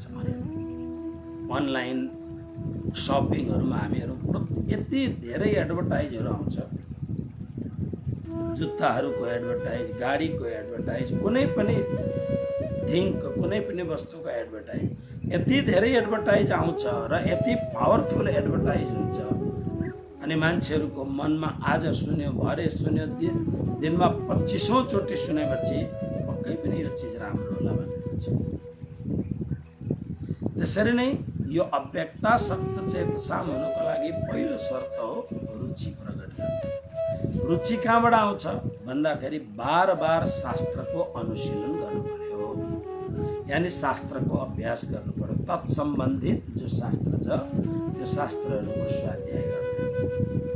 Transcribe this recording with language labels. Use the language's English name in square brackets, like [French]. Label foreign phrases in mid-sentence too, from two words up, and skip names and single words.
[English] online shoppingहरूमा [Nepali] हामीहरू यति धेरै एडभर्टाइजहरू आउँछ, जुत्ताहरूको एडभर्टाइज, गाडीको एडभर्टाइज, कुनै पनि थिङको, कुनै पनि वस्तुको एडभर्टाइज, यति धेरै एडभर्टाइज आउँछ र यति [English] powerful advertise [Nepali] हुन्छ। अनि मान्छेहरूको मनमा आज सुन्यो, भरे सुन्यो, दिनमा 25औं चोटि सुनेपछि पक्कै पनि यो चिज राम्रो होला भन्ने हुन्छ। त्यसरी नै यो [Sanskrit] अव्यक्ता सक्त चेतसाम [Nepali] हुनुको लागि पहिलो शर्त हो रुचि प्रकट गर्नु। रुचि कहाँबाट आउँछ भन्दाखेरि बार शास्त्रको अनुशीलन गर्नु पर्यो, यानी शास्त्रको अभ्यास गर्नु पर्यो। तत्सम्बन्धित जो शास्त्र छ त्यो शास्त्रहरूको स्वाध्याय गर्नु।